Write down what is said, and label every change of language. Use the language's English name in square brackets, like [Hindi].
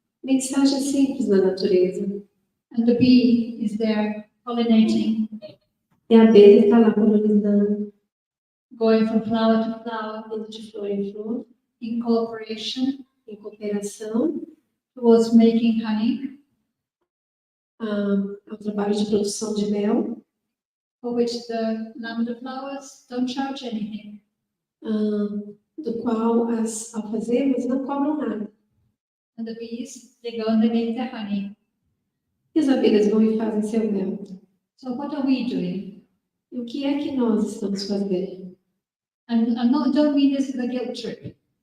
[Portuguese] Mensagem simples na natureza. [English] And the bee is there pollinating, [Portuguese] E a abelha está lá polinizando, [English] going from flower to flower, [Portuguese] indo de flor em flor, [English] in cooperation [Portuguese] em cooperação, [English] towards making honey, [Portuguese] ao trabalho de produção de mel, [English] for which the lavender flowers don't charge anything. [Portuguese] do qual as alfazemas não cobram nada. [English] And the bees, they go and they make their honey. [Portuguese] E as abelhas vão e fazem seu mel. [English] So what are we doing? [Portuguese] E o que é que nós estamos fazendo? [English] And don't mean this as a guilt trip.